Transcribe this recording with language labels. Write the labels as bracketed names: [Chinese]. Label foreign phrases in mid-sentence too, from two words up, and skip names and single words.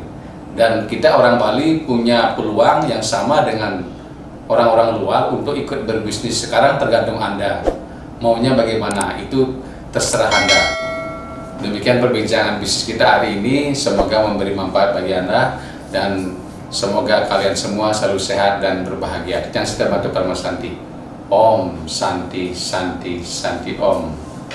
[Indonesian] Dan kita orang Bali punya peluang yang sama dengan orang-orang luar untuk ikut berbisnis. Sekarang tergantung Anda maunya bagaimana, itu terserah Anda. Demikian perbincangan bisnis kita hari ini, semoga memberi manfaat bagi Anda dan semoga kalian semua selalu sehat dan berbahagia. Yang Sita Batu Parma Santi. [Sanskrit] Om Santi Santi Santi Om.